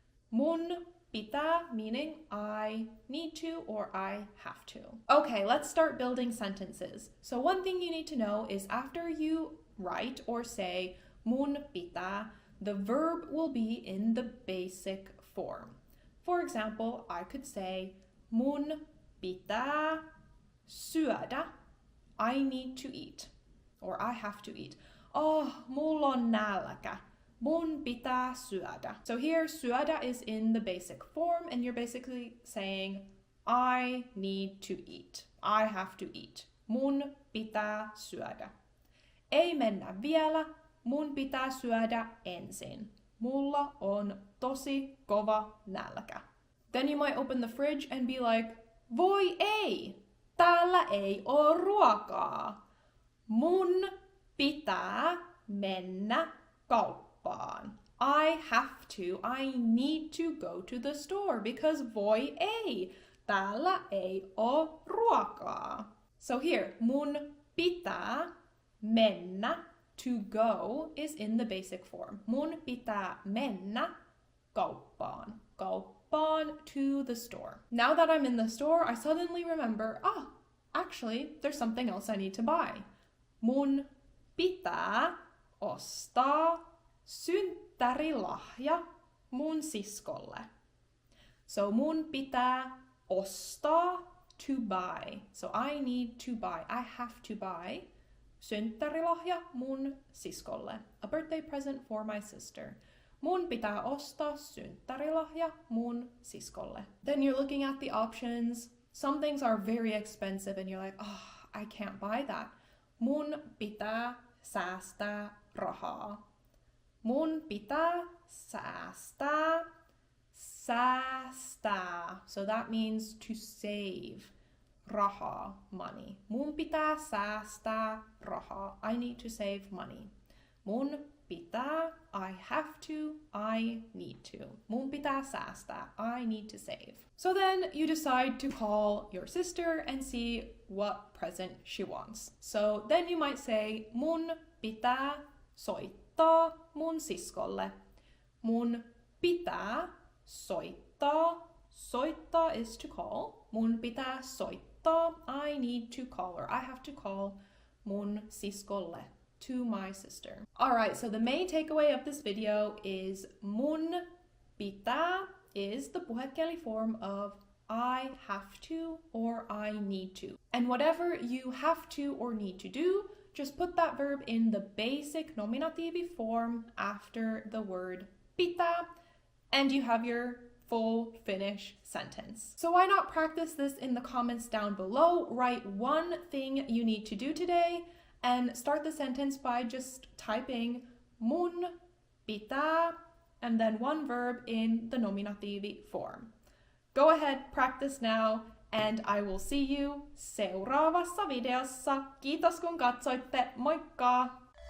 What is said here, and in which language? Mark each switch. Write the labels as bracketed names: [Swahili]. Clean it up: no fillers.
[Finnish] Mun pitää, [English] meaning I need to or I have to. Okay, let's start building sentences. So one thing you need to know is after you write or say [Finnish] mun pitää, [English] the verb will be in the basic form. For example, I could say [Finnish] mun pitää syödä. [English] I need to eat or I have to eat. Oh, [Finnish] mulla on nälkä. Mun pitää syödä. [English] So here, syödä is in the basic form, and you're basically saying, I need to eat. I have to eat. [Finnish] Mun pitää syödä. Ei mennä vielä. Mun pitää syödä ensin. Mulla on tosi kova nälkä. [English] Then you might open the fridge and be like, [Finnish] voi ei! Täällä ei oo ruokaa. Mun pitää mennä kauppaan. [English] I have to, I need to go to the store because [Finnish] voi ei, täällä ei oo ruokaa. [English] So here, [Finnish] mun pitää mennä, [English] to go, is in the basic form. [Finnish] Mun pitää mennä kauppaan. [English] Kauppaan, to the store. Now that I'm in the store, I suddenly remember, actually, there's something else I need to buy. [Finnish] Mun pitää ostaa synttärilahja mun siskolle. [English] So [Finnish] mun pitää ostaa, [English] to buy. So I need to buy, I have to buy [Finnish] synttärilahja mun siskolle. [English] A birthday present for my sister. [Finnish] Mun pitää ostaa synttärilahja mun siskolle. [English] Then you're looking at the options. Some things are very expensive and you're like, I can't buy that. [Finnish] Mun pitää säästää rahaa. Mun pitää säästää. Säästää. [English] So that means to save. Rahaa, money. [Finnish] Mun pitää säästää rahaa. [English] I need to save money. [Finnish] Mun pitää, [English] I have to, I need to. [Finnish] Mun pitää säästää, [English] I need to save. So then you decide to call your sister and see what present she wants. So then you might say, [Finnish] mun pitää soittaa mun siskolle. Mun pitää soittaa. Soittaa [English] is to call. [Finnish] Mun pitää soittaa. [English] I need to call or I have to call [Finnish] mun siskolle. [English] To my sister. Alright, so the main takeaway of this video is [Finnish] mun pitää [English] is the puhekieli form of I have to or I need to. And whatever you have to or need to do, just put that verb in the basic nominative form after the word pitää, and you have your full Finnish sentence. So why not practice this in the comments down below? Write one thing you need to do today and start the sentence by just typing mun, pitää, and then one verb in the nominative form. Go ahead, practice now, and I will see you [Finnish] seuraavassa videossa. Kiitos kun katsoitte, moikka!